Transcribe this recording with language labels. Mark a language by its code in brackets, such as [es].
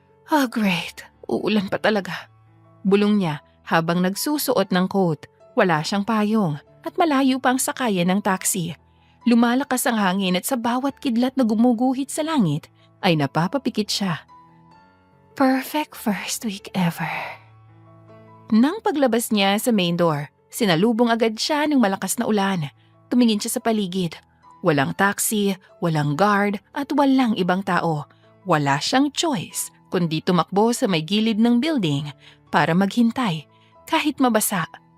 [en] Oh great, [tl] uulan pa talaga. Bulong niya habang nagsusuot ng coat. Wala siyang payong at malayo pa ang sakayan ng taxi. Lumalakas ang hangin at sa bawat kidlat na gumuguhit sa langit ay napapapikit siya. [en] Perfect first week ever. [tl] Nang paglabas niya sa main door, sinalubong agad siya ng malakas na ulan. Tumingin siya sa paligid. Walang taxi, walang guard at walang ibang tao. Wala siyang choice kundi tumakbo sa may gilid ng building para maghintay kahit mabasa.